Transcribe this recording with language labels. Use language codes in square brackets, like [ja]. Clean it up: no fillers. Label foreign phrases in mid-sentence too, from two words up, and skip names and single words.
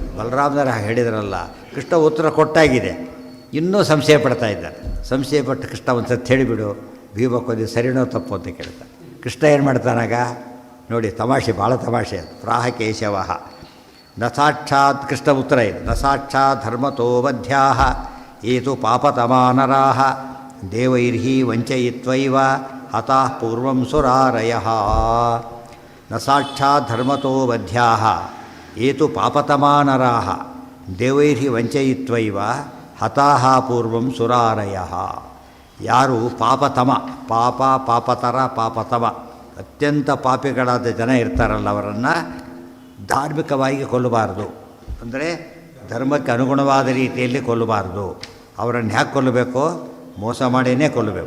[kn] ಬಲರಾಮನರ ಹೇಳಿದ್ರಲ್ಲ, ಕೃಷ್ಣ ಉತ್ತರ ಕೊಟ್ಟಾಗಿದೆ, ಇನ್ನೂ ಸಂಶಯ ಪಡ್ತಾ ಇದ್ದಾರೆ. ಸಂಶಯ ಪಟ್ಟು ಕೃಷ್ಣ ಒಂದು ಸತ್ತು ಹೇಳಿಬಿಡು, ಭೀಮ ಕೊಂದಿ ಸರಿನೋ ತಪ್ಪು ಅಂತ ಕೇಳ್ತಾನೆ. ಕೃಷ್ಣ ಏನು ಮಾಡ್ತಾನಾಗ ನೋಡಿ, ತಮಾಷೆ, ಭಾಳ ತಮಾಷೆ ಅದು. [sa] ಪ್ರಾಹ ಕೇಶವ ನ ಸಾಕ್ಷಾತ್, [kn] ಕೃಷ್ಣ ಉತ್ತರ ಇದು, [sa] ನ ಸಾಕ್ಷಾತ್ ಧರ್ಮತೋ ವಧ್ಯಾ ಏತು ಪಾಪತಮಾನರಾಹ ದೇವೈರ್ಹಿ ವಂಚಯಿತ್ವೈವ ಹತಾಃ ಪೂರ್ವಂ ಸುರಾರಯಃ. ನ ಸಾಕ್ಷಾತ್ ಧರ್ಮತೋ ವಧ್ಯಾ ಏತು ಪಾಪತಮಾನರಾಹ ದೇವೈರ್ಹಿ ವಂಚಯಿತ್ವೈವ ಹತಾಃ ಪೂರ್ವಂ ಸುರಾರಯಃ. [kn] ಯಾರು ಪಾಪತಮ, ಪಾಪ, ಪಾಪತರ, ಪಾಪತಮ, ಅತ್ಯಂತ ಪಾಪಿಗಳಾದ ಜನ ಇರ್ತಾರಲ್ಲ, ಅವರನ್ನು ಧಾರ್ಮಿಕವಾಗಿ ಕೊಲ್ಲಬಾರ್ದು. ಅಂದರೆ ಧರ್ಮಕ್ಕೆ ಅನುಗುಣವಾದ ರೀತಿಯಲ್ಲಿ ಕೊಲ್ಲಬಾರ್ದು. ಅವರನ್ನು ಹ್ಯಾಕೆ ಕೊಲ್ಲಬೇಕು? ಮೋಸ ಮಾಡಿಯೇ ಕೊಲ್ಲಬೇಕು.